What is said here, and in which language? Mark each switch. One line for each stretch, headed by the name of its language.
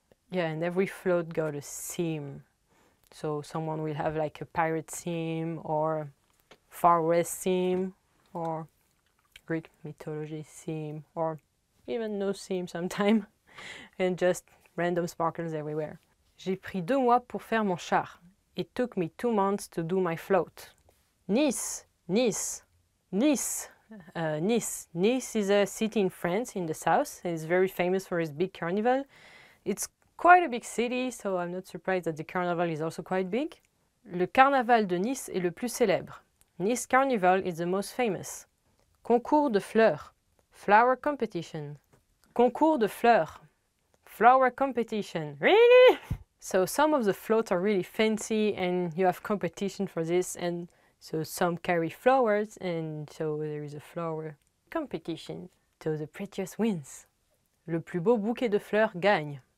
English: Yeah, and every float got a theme. So someone will have like a pirate theme, or Far West theme, or Greek mythology theme, or even no theme sometime, and just random sparkles everywhere.
French: J'ai pris 2 mois pour faire mon char.
English: It took me 2 months to do my float. Nice, Nice, Nice. Nice. Nice is a city in France, in the south. It's very famous for its big carnival. It's quite a big city, so I'm not surprised that the carnival is also quite big.
French: Le carnaval de Nice est le plus célèbre.
English: Nice Carnival is the most famous.
French: Concours de fleurs,
English: flower competition.
French: Concours de fleurs,
English: flower competition. Really? So some of the floats are really fancy and you have competition for this, and so some carry flowers, and so there is a flower competition. So the prettiest wins.
French: Le plus beau bouquet de fleurs gagne.